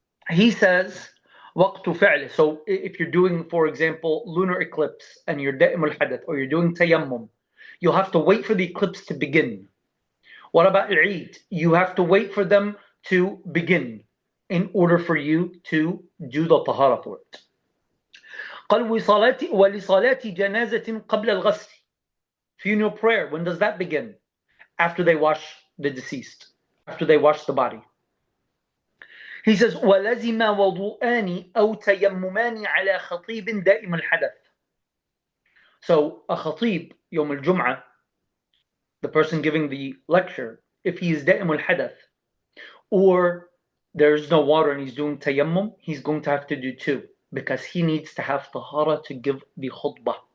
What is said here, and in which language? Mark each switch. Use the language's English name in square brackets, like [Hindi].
[English] He says, [Arabic] وقت فعله. [English] So if you're doing, for example, lunar eclipse and you're da'im al-hadath, or you're doing tayammum, you'll have to wait for the eclipse to begin. What about Eid? You have to wait for them to begin in order for you to do the tahara for it. [Arabic] قال ولصلاة جنازة قبل الغسل. [English] Funeral prayer, when does that begin? After they wash the deceased, after they wash the body. He says, [Arabic] وَلَزِمَ وَضُوءَانِ أَوْ تَيَمُّمَانِ عَلَى خَطِيبٍ دَائِمَ الْحَدَثِ. [English] So a khatib, [Arabic] يوم الجمعة, [English] the person giving the lecture, if he is da'im al-hadath, or there's no water and he's doing tayammum, he's going to have to do 2, because he needs to have tahara to give the khutbah.